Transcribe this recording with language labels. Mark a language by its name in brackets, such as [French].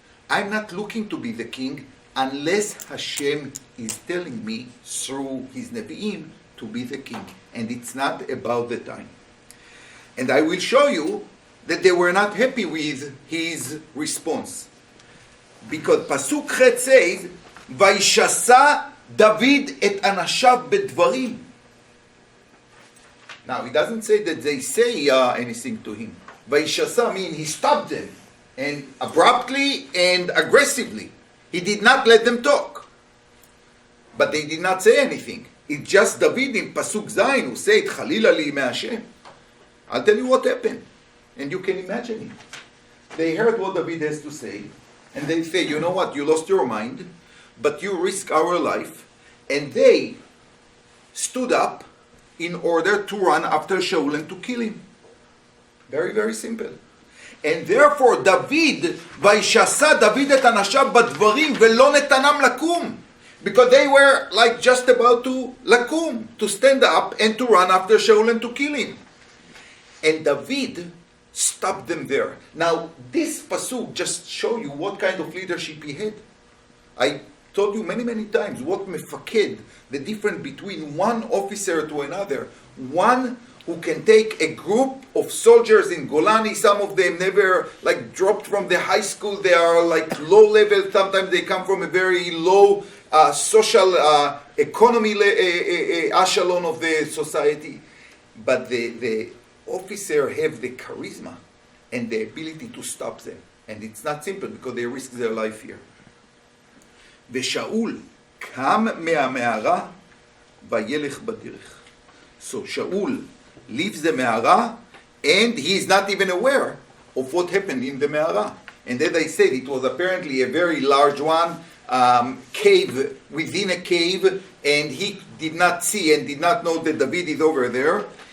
[English] I'm not looking to be the king unless Hashem is telling me through his Nevi'im to be the king. And it's not about the time. And I will show you that they were not happy with his response. Because Pasuk Chet says, [Hebrew] וישסע דוד את אנשיו בדברים. [English] Now, it doesn't say that they say anything to him. וישסע means he stopped them, and abruptly and aggressively. He did not let them talk. But they did not say anything. It's just David in Pasuk Zayin who said, [Hebrew] Chalila li me'Hashem. [English] I'll tell you what happened. And you can imagine it. They heard what David has to say, and they say, you know what, you lost your mind, but you risk our life. And they stood up in order to run after Shaul and to kill him. Very, very simple. And therefore David, [Hebrew] וישסע דוד את אנשיו בדברים ולא נתנם לקום. [English] Because they were like just about to lakum, to stand up and to run after Shaul and to kill him. And David stopped them there. Now, this pasuk just show you what kind of leadership he had. I told you many, many times what mefaked, the difference between one officer to another. One who can take a group of soldiers in Golani, some of them never like dropped from the high school, they are like low level, sometimes they come from a very low social economy echelon of the society. But the officer have the charisma and the ability to stop them. And it's not simple because they risk their life here. [Hebrew] ושאול קם מהמערה וילך בדרך. [English] So Shaul leaves the Me'ara and he is not even aware of what happened in the Me'ara. And as I said, it was apparently a very large one, cave within a cave, and he did not see and did not know that David is over there.